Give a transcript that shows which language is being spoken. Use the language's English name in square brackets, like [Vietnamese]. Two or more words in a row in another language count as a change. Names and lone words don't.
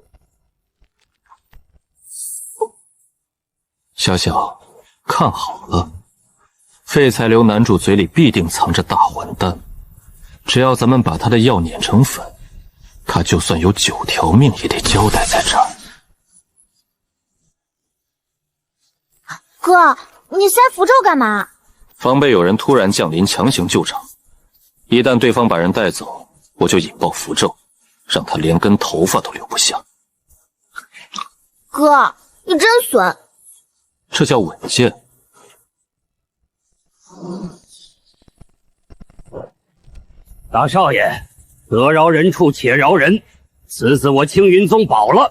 [Chinese] 小小，看好了，废材流男主嘴裡必定藏着大混蛋，只要咱們把他的药碾成粉，他就算有9條命也得交代在這兒。哥，你塞符咒幹嘛？防备有人突然降臨強行救场，一旦对方把人带走，我就引爆符咒，讓他連根頭髮都留不下。哥，你真損。這叫穩健。大少爺，得饒人處且饒人，此次我青雲宗保了。